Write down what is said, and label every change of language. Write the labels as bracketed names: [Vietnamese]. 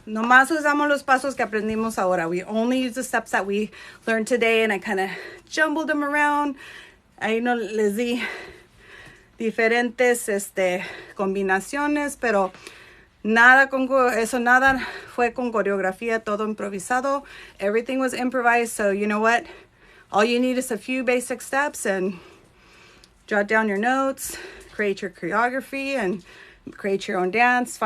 [Spanish] Nomás usamos los pasos que aprendimos ahora. [English] We only use the steps that we learned today, and I kind of jumbled them around. [Spanish] Ahí no les di diferentes combinaciones, pero nada fue con coreografía, todo improvisado. [English] Everything was improvised, so you know what? All you need is a few basic steps and jot down your notes, create your choreography, and create your own dance.